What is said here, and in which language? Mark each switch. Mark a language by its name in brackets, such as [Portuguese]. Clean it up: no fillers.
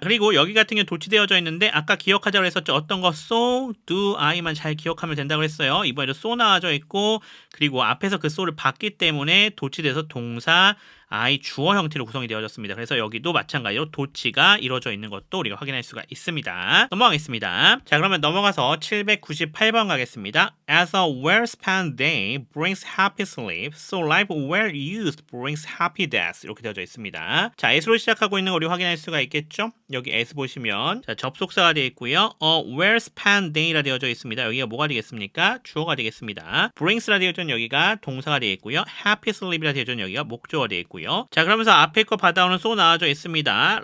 [Korean] 그리고 여기 같은 경우 도치되어져 있는데 아까 기억하자고 했었죠. 어떤 거 so, do, I만 잘 기억하면 된다고 했어요. 이번에도 so 나와져 있고 그리고 앞에서 그 so를 봤기 때문에 도치돼서 동사 I 주어 형태로 구성이 되어졌습니다. 그래서 여기도 마찬가지로 도치가 이루어져 있는 것도 우리가 확인할 수가 있습니다. 넘어가겠습니다. 자, 그러면 넘어가서 798번 가겠습니다. [English] As a well-spent day brings happy sleep, so life well used brings happy death. [Korean] 이렇게 되어져 있습니다. 자, as로 시작하고 있는 거 우리 확인할 수가 있겠죠? 여기 as 보시면 자, 접속사가 되어 있고요. well-spent day라 되어져 있습니다. 여기가 뭐가 되겠습니까? 주어가 되겠습니다. brings라 되어져 있는 여기가 동사가 되어 있고요. [English] happy sleep [Korean] 이라 되어져 있는 여기가 목적어가 되어 있고요. 자, 그러면서 앞에 거 받아오는 so 나와져 있습니다.